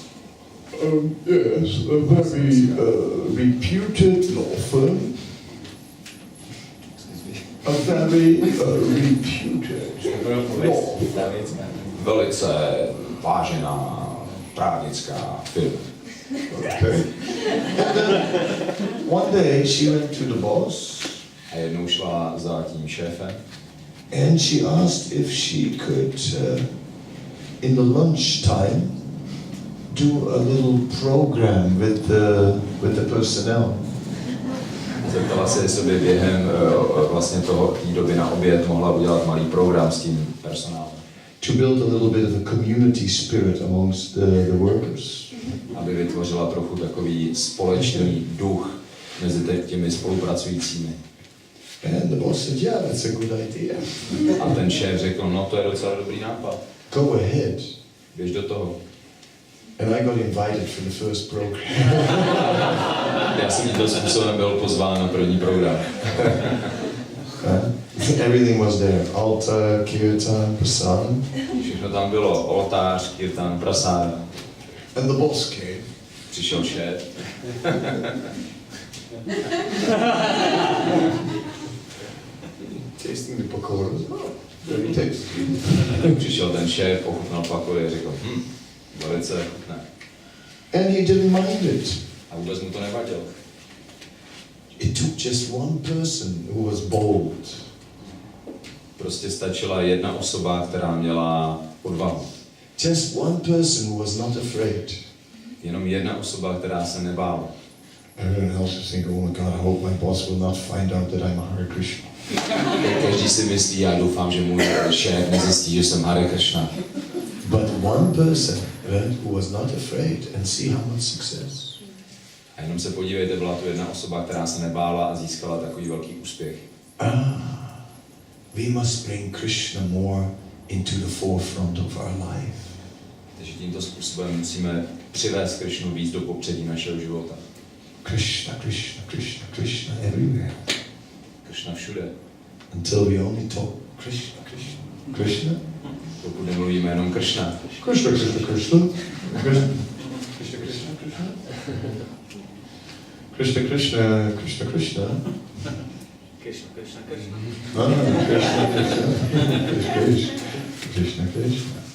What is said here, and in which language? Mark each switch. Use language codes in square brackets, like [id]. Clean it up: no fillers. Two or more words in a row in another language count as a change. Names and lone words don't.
[en] Yes, a very reputed law firm. A very reputed law firm. [cs] Velice vážená právnická firma. [en] Okay. And then one day she went to the boss. [cs] A jednou šla za tím šéfem. [en] And she asked if she could, in the lunch time, do a little program with the personnel. [cs] Zeptala se, jestli by během vlastně té doby na oběd mohla udělat malý program s tím personálem. [en] To build a little bit of a community spirit amongst the workers. [cs] Aby vytvořila trochu takový společný duch mezi těmi spolupracujícími. [en] And the boss said, yeah, that's a good idea. [cs] A ten šéf řekl, no to je docela dobrý nápad. [en] Go ahead. [cs] Běž do toho. [en] And I got invited for the first program. [cs] Já jsem tímto způsobem byl pozván na první program. [en] Everything was there. Altar, kirtan, prasadam. [cs] Všechno tam bylo. Oltář, kirtan, prasáda. [en] And the boss came. [cs] Přišel šéf. [en] Tasting tasting the pakoras. Oh, very tasty. [cs] Přišel ten šéf, ochutnal pakory a řekl, velice chutné. [en] And he didn't mind it. [cs] A vůbec mu to nevadilo. [en] It took just one person who was bold. [cs] Prostě stačila jedna osoba, která měla odvahu. [en] Just one person who was not afraid. [cs] Jenom jedna osoba, která se nebála. [en] Everyone else was thinking, oh my God, I hope my boss will not find out that I'm a Hare Krishna. [cs] Každý si myslí, já doufám, že můj šéf nezjistí, že jsem Hare Krishna. [en] But one person who was not afraid, and see how much success. [cs] A jenom se podívejte, byla to jedna osoba, která se nebála a získala takový velký úspěch. [en] We must bring Krishna more into the forefront of our life. [cs] Takže tímto způsobem musíme přivést Krishnu víc do popředí našeho života. [en] Krishna, Krishna, Krishna, Krishna everywhere. [cs] Krishna všude. [en] Until we only talk Krishna, Krishna, Krishna. [cs] Pokud nemluvíme jenom Krishna. Krishna, Krishna, Krishna. Krishna, Krishna, Krishna, Krishna. Krishna, Krishna, Krishna, Krishna. Krishna, Krishna, Krishna. Krishna, Krishna, Krishna, Krishna, Krishna.